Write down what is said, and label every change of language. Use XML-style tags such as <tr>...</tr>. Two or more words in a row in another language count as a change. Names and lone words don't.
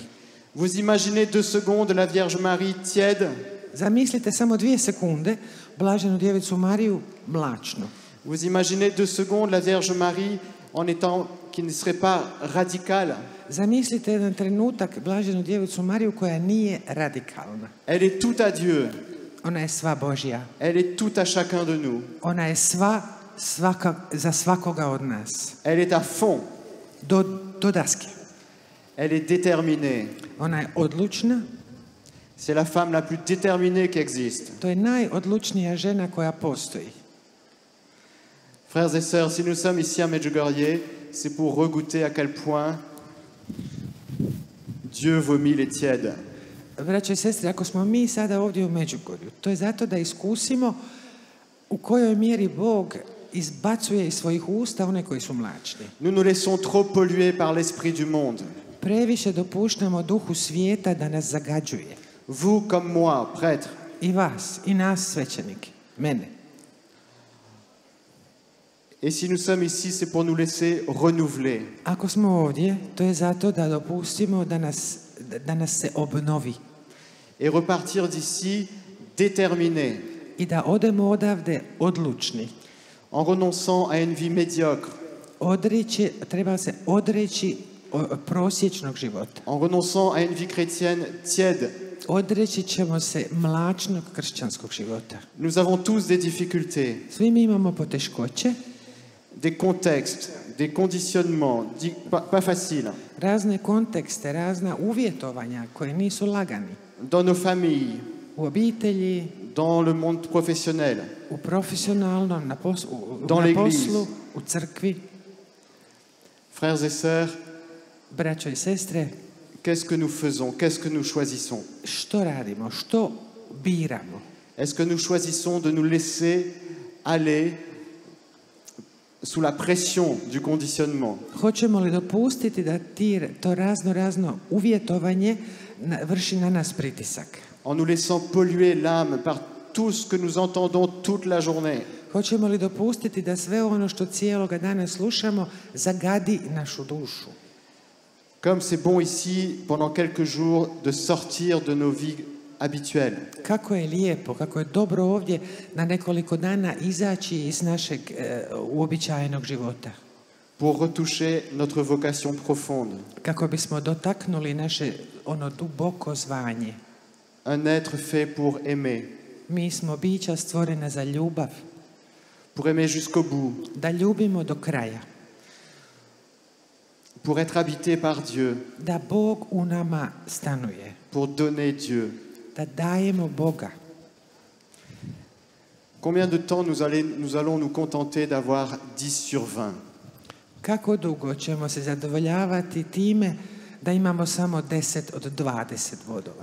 <fr>Vous imaginez 2 secondes la Vierge Marie tiède?</fr> <hr>Zamislite samo 2 sekunde blaženu djevicu Mariju mlačnu.</hr> <fr>Vous imaginez 2 secondes la Vierge Marie en étant qui ne serait pas radicale?</fr> <hr>Zamislite jedan trenutak blaženu djevicu Mariju koja nije radikalna.</hr> <fr>Elle est toute à Dieu.</fr> <hr>Ona je sva Božja.</hr> <fr>Elle est toute à chacun de nous.</fr> <hr>Ona je za svakoga od nas.</hr> <fr>Elle est à fond.</fr> <hr>Do daske.</hr> <fr>Elle est déterminée.</fr> <hr>Ona je odlučna.</hr> <fr>C'est la femme la plus déterminée qui existe.</fr> <hr>To je najodlučnija žena koja postoji.</hr> <fr>Frères et sœurs, si nous sommes ici à Medjugorje, c'est pour regoûter à quel point Dieu vomit les tièdes.</fr> <hr>Braćo i sestre, ako smo mi sada ovdje u Međugorju, to je zato da iskusimo u kojoj mjeri Bog izbacuje iz svojih usta one koji su mlačni.</hr> <fr>Nous nous laissons trop polluer par l'esprit du monde.</fr> <hr>Previše dopuštamo duhu svijeta da nas zagađuje.</hr> <fr>Vous comme moi, prêtres,</fr> <hr>I vas, i nas svećenike, mene.</hr> <fr>et si nous sommes ici, c'est pour nous laisser renouveler.</fr> <hr>Ako smo ovdje, to je zato da dopustimo da nas se obnovi.</hr> <fr>Et repartir d'ici déterminés,</fr> <hr>I da odemo odavde odlučni.</hr> <fr>en renonçant à une vie médiocre,</fr> <hr>Treba se odreći prosječnog života.</hr> <fr>en renonçant à une vie chrétienne tiède.</fr> <hr>Odreći ćemo se mlačnog kršćanskog života.</hr> <fr>Nous avons tous des difficultés,</fr> <hr>Svi mi imamo poteškoće,</hr> <fr>des contextes, des conditionnements, pas faciles,</fr> <hr>razne kontekste, razna uvjetovanja koje nisu lagani.</hr> <fr>dans nos familles,</fr> <hr>U obitelji,</hr> <fr>dans le monde professionnel.</fr> <hr>u profesionalnom, na</hr> <fr>Dans l'église.</fr> <hr>poslu, u crkvi.</hr> <fr>Frères et sœurs,</fr> <hr>Braćo i sestre,</hr> <fr>qu'est-ce que nous faisons? Qu'est-ce que nous choisissons?</fr> <hr>što radimo? Što biramo?</hr> <fr>Est-ce que nous choisissons de nous laisser aller sous la pression du conditionnement?</fr> <hr>Hoćemo li dopustiti da to razno uvjetovanje vrši na nas pritisak?</hr> <fr>En nous laissant polluer l'âme par tout ce que nous entendons toute la journée?</fr> <hr>Hoćemo li dopustiti da sve ono što cijeloga dana slušamo zagadi našu dušu?</hr> <fr>Comme c'est bon ici, pendant quelques jours, de sortir de nos vies habituelles.</fr> <hr>Kako je lijepo, kako je dobro ovdje na nekoliko dana izaći iz našeg uobičajenog života.</hr> <fr>Pour retoucher notre vocation profonde.</fr> <hr>Kako bismo dotaknuli naše ono duboko zvanje.</hr> <fr>Un être fait pour aimer.</fr> <hr>Mi smo bića stvorena za ljubav.</hr> <fr>Pour aimer jusqu'au bout.</fr> <hr>Da ljubimo do kraja.</hr> <fr>Pour être habité par Dieu.</fr> <hr>Da Bog u nama stanuje.</hr> <fr>Pour donner Dieu.</fr> <hr>Da dajemo Boga.</hr> <fr>Combien de temps nous allons nous contenter d'avoir 10 sur 20?</fr> <hr>Kako dugo ćemo se zadovoljavati time da imamo samo 10 od 20 bodova?</hr>